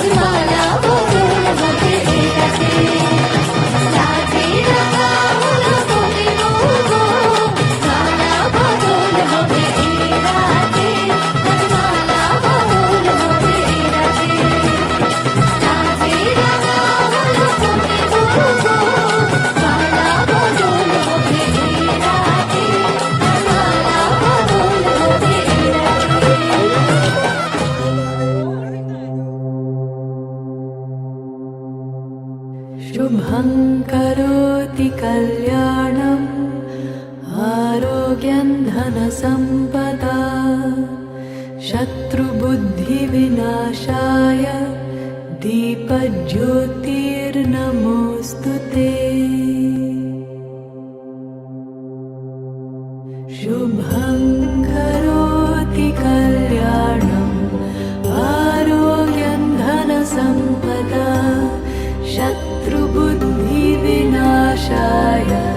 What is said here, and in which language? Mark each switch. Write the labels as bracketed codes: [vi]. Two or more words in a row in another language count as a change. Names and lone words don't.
[bn] মালা বদল হবে এ রাতে লাজে রাঙা হলো কোনে বউ গো মালা বদল হবে এ রাতে আজ মালা বদল হবে এ রাতে লাজে রাঙা হলো কোনে বউ গো মালা বদল হবে এ রাতে আজ মালা বদল হবে এ [sa] शुभं करोति कल्याणम् आरोग्यं धनसम्पदा शत्रुबुद्धिविनाशाय दीपज्योतिर्नमोऽस्तु ते शुभं करोति कल्याणम् आरोग्यं धनसम्पदा शत्रुबुद्धिविनाशाय